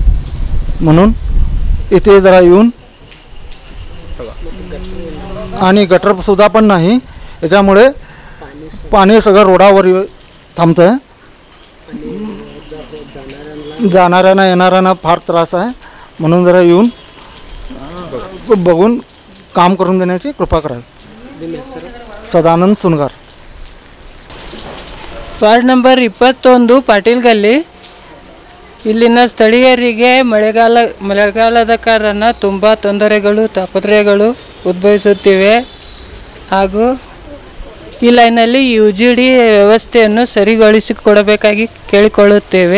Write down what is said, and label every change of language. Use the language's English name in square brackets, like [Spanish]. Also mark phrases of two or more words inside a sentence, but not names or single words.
[Marathi] म्हणून इथे जरा येऊन आणि गटरसुद्धा पण नाही, त्याच्यामुळे पाणी सगळं रोडावर थांबतं. जाणाऱ्यांना येणाऱ्यांना फार त्रास आहे. म्हणून जरा येऊन बघून काम करून देण्याची कृपा करावी. सदानंद सुनगार, [Kannada] ವಾರ್ಡ್ ನಂಬರ್ 21 ಪಾಟೀಲ್ ಗಲ್ಲಿ. ಇಲ್ಲಿನ ಸ್ಥಳೀಯರಿಗೆ ಮಳೆಗಾಲದ ಕಾರಣ ತುಂಬ ತೊಂದರೆಗಳು ತಾಪತ್ರಯಗಳು ಉದ್ಭವಿಸುತ್ತಿವೆ. ಹಾಗೂ ಈ ಲೈನಲ್ಲಿ UGD ವ್ಯವಸ್ಥೆಯನ್ನು ಸರಿಗೊಳಿಸಿಕೊಡಬೇಕಾಗಿ ಕೇಳಿಕೊಳ್ಳುತ್ತೇವೆ.